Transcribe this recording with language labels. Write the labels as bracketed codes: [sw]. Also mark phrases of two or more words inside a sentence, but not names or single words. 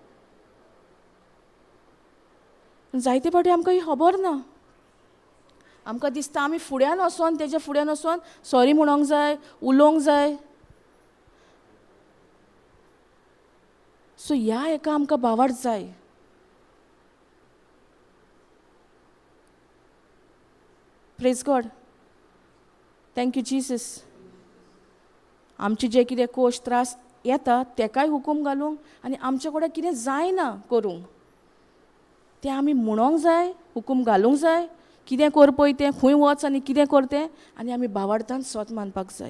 [kok] जायते फावटी आमकां ही खबर ना. आमकां दिसता आमी फुड्यान वचोन तेज्या फुड्यान वचोन सॉरी म्हणोंक जाय, उलोवंक जाय. सो ह्या हेका आमकां भावार्थ जाय. [en] Praise God. Thank you Jesus. [kok] आमचे जे कितें कोश त्रास येता तेकाय हुकूम घालूंक, आनी आमचे कडेन कितें जायना करूंक तें आमी म्हणोंक जाय, हुकूम घालूंक जाय. कितें कर पळय तें, खंय वच आनी कितें कर तें, आनी आमी भावार्थान स्वत मानपाक जाय.